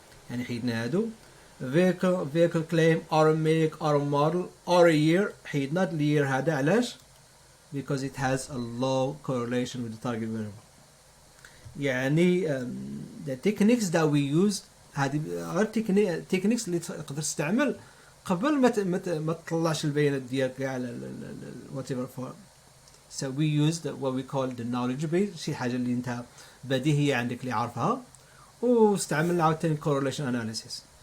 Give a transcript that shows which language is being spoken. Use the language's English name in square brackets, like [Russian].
[Arabic] يعني حيدنا هادو [English] vehicle claim or a make or a model or a year. [Arabic] حيدنا الير هذا علاش؟ [English] Because it has a low correlation with the target variable. [Arabic] يعني [English] the techniques that we use [Arabic] هذه غير techniques اللي تقدر تستعمل قبل ما تطلعش البيانات ديالك كاع على [English] whatever form. So we used what we call the knowledge base، [Arabic] شي حاجه اللي انت بديهيه عندك اللي عارفها، واستعملنا عاوتاني correlation analysis.